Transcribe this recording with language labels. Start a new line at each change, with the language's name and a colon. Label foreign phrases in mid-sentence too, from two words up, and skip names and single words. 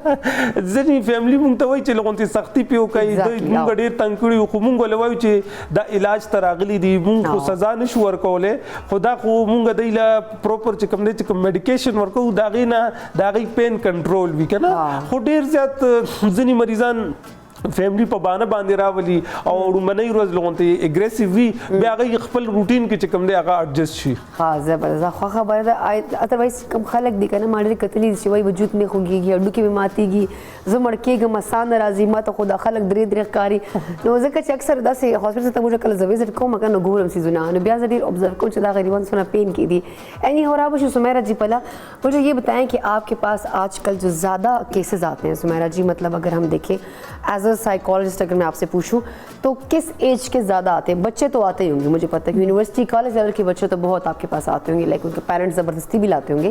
Pashto: ځینې فیملي مونږ ته وایي چې لغونتې سختي پې وکړئ مونږ ډېر تنګ کړي یو خو مونږ ولې وایو چې دا علاج ته راغلي دي مونږ خو سزا نشو ورکولی خو دا خو مونږ دوی له پروپر چې کوم دی چې کوم میډیکیشن ورکوو د هغې نه د هغې
English: pain control
Pashto: وي که نه خو ډېر زیات ځینې مریضان فیملی په بانه باندې راولي او وړومبنۍ ورځ لغونتې اګریسیو وي بیا هغوی خپل روټین کې چې کوم دی هغه اډجسټ شي. ها زبردست خو خبره ده ادروایز کوم خلک دي که نه ما ډېرې کتلي دي چې وایي وجود مې خوږېږي هډوکي مې ماتېږي زه مړ کېږم ساه نه راځي ما ته خو دا خلک درې ښکاري نو ځکه چې اکثر داسې هاسپټل ته موږ کله زه وزټ کوم که نه ګورم څیزونه نو بیا زه ډېر ابزرو کوم چې دا غریبان سونا پین کی دی.
Urdu: اینی ہو رہا ہے سمیرا جی پہلا مجھے یہ بتائیں کہ آپ کے پاس آج کل جو زیادہ کیسز آتے ہیں سمیرا جی مطلب اگر ہم دیکھیں
English: as a psychologist
Urdu: اگر میں آپ سے پوچھوں تو کس ایج کے زیادہ آتے ہیں؟ بچے تو آتے ہی ہوں گے مجھے پتہ ہے کہ
English: university college level
Urdu: کے بچے تو بہت آپ کے پاس آتے ہوں گے لائک ان کے پیرنٹس زبردستی بھی لاتے ہوں گے.